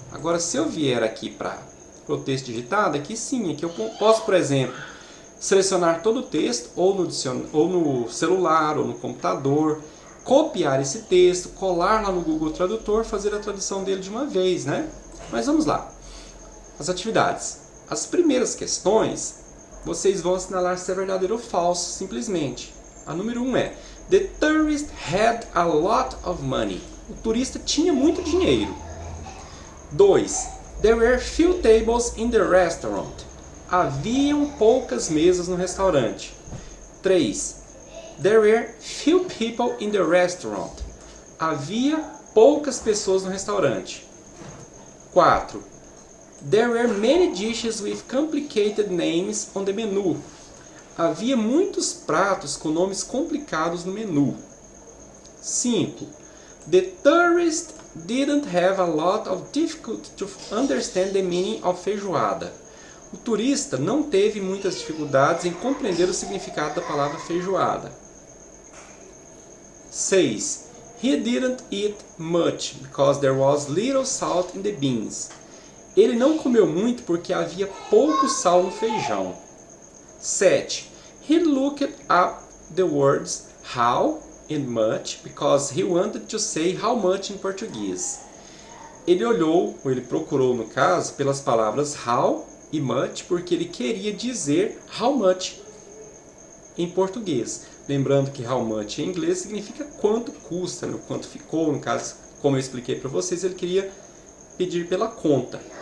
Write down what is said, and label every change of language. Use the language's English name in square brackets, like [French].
[Portuguese] Agora, se eu vier aqui para o texto digitado, aqui sim, aqui eu posso, por exemplo, selecionar todo o texto, ou no celular, ou no computador, copiar esse texto, colar lá no Google Tradutor, fazer a tradução dele de uma vez, né? Mas vamos lá. As atividades. As primeiras questões, vocês vão assinalar se é verdadeiro ou falso, simplesmente. A número 1 é: [English] The tourist had a lot of money. [Portuguese] O turista tinha muito dinheiro. 2. [English] There were few tables in the restaurant. [Portuguese] Haviam poucas mesas no restaurante. [English] 3. There were few people in the restaurant. [Portuguese] Havia poucas pessoas no restaurante. 4. [English] There were many dishes with complicated names on the menu. [Portuguese] Havia muitos pratos com nomes complicados no menu. 5. [English] The tourist didn't have a lot of difficulty to understand the meaning of feijoada. [Portuguese] O turista não teve muitas dificuldades em compreender o significado da palavra feijoada. 6. [English] He didn't eat much because there was little salt in the beans. [Portuguese] Ele não comeu muito porque havia pouco sal no feijão. 7. [English] He looked up the words how and much because he wanted to say how much in português. [Portuguese] Ele olhou, ou ele procurou no caso, pelas palavras how e much porque ele queria dizer how much em português. Lembrando que how much em inglês significa quanto custa, né? Quanto ficou, no caso, como eu expliquei para vocês, ele queria pedir pela conta.